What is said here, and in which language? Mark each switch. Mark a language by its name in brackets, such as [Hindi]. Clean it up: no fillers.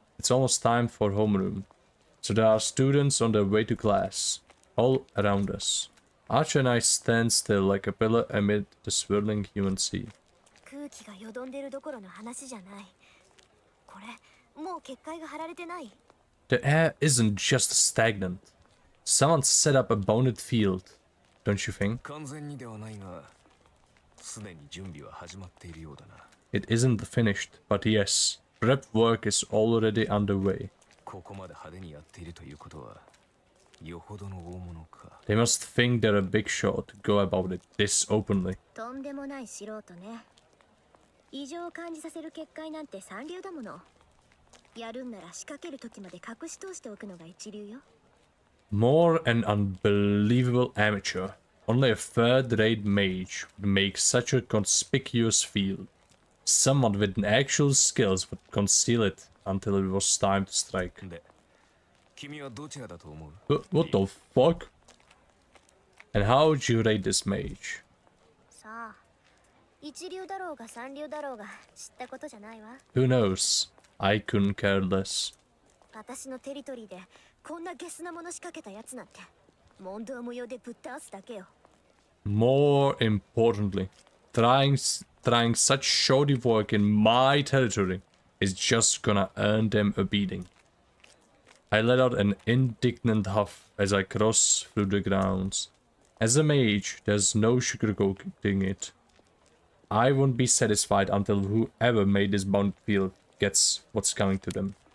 [English] It's almost time for homeroom. So there are students on their way to class, all around us. Archer and I stand still like a pillar amid the swirling human sea. [Japanese] 空気がよどんでるどころの話じゃない。これ、もう結界が張られてない。 [English] The air isn't just stagnant. Someone set up a bounded field, don't you think? [Japanese] 完全にではないが、すでに準備は始まっているようだな。 [English] It isn't finished, but yes, prep work is already underway. [Japanese] ここまで派手にやっているということは、よほどの大物か。 [English] They must think they're a big shot to go about it this openly. [Japanese] とんでもない素人ね。異常を感じさせる結界なんて三流だもの。やるんなら仕掛ける時まで隠し通しておくのが一流よ。 [English] More an unbelievable amateur. Only a third-rate mage would make such a conspicuous field. Someone with actual skills would conceal it until it was time to strike. [Japanese] で、君はどちらだと思う？ [English] What the fuck? And how would you rate this mage? [Japanese] さあ、一流だろうが三流だろうが知ったことじゃないわ。 [English] Who knows? I couldn't care less. [Japanese] 私のテリトリーでこんなゲスなもの仕掛けたやつなんて問答無用でぶっ倒すだけよ。 [English] More importantly, trying such shoddy work in my territory is just gonna earn them a beating. I let out an indignant huff as I cross through the grounds. As a mage, there's no sugarcoating it. I won't be satisfied until whoever made this bound field gets what's coming to them.